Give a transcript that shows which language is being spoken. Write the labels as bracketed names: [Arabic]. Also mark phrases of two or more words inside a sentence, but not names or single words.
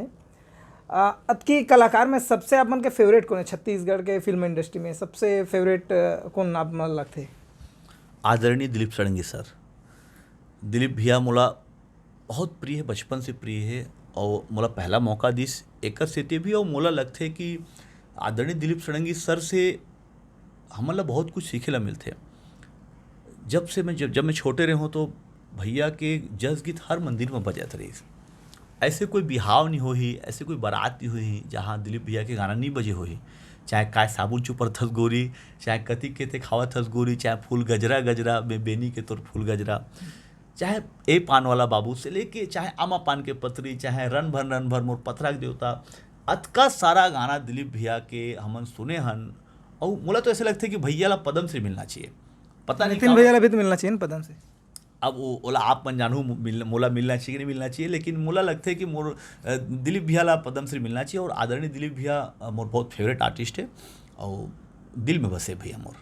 [Chhattisgarhi] अब की कलाकार में सबसे आप मन के फेवरेट कौन है? छत्तीसगढ़ के [English] film industry [Chhattisgarhi] में सबसे फेवरेट कौन आप मन लगते? आदरणीय दिलीप षडंगी सर। दिलीप भैया मोला बहुत प्रिय है, बचपन से प्रिय है, और मोला पहला मौका दिस एकर सेते भी, और मोला लगथे कि आदरणीय दिलीप षडंगी सर से हमन ला बहुत कुछ सीखे ला मिलथे। जब मैं छोटे रहे हूँ तो भैया के जस गीत हर मंदिर में बजत रहीस। ऐसे कोई बिहाव नहीं होही, ऐसे कोई बारात नहीं होही जहाँ दिलीप भैया के गाना नहीं बजे होही। चाहे काय साबुन चुपर थस गोरी, चाहे कति के ते खावा थस गोरी, चाहे फूल गजरा गजरा में बेनी के तोर फूल गजरा, चाहे ए पान वाला बाबू से लेके चाहे आमा पान के पतरी, चाहे रन भर मोर पथरा के देवता, अतका सारा गाना दिलीप भैया के हमन सुने हन। और मोला तो ऐसे लगता है कि भैया ला पद्म श्री मिलना चाहिए। पता नहीं नितिन भैया ला भी तो मिलना चाहिए ना पद्म से। अब वो ओला आप मन जानू मोला मिलना चाहिए कि नहीं मिलना चाहिए, लेकिन मोला लगता है कि मोर दिलीप भैया ला पद्म श्री मिलना चाहिए। और आदरणीय दिलीप भैया मोर बहुत [English] favourite artist [Chhattisgarhi] है और दिल में बसे भैया मोर।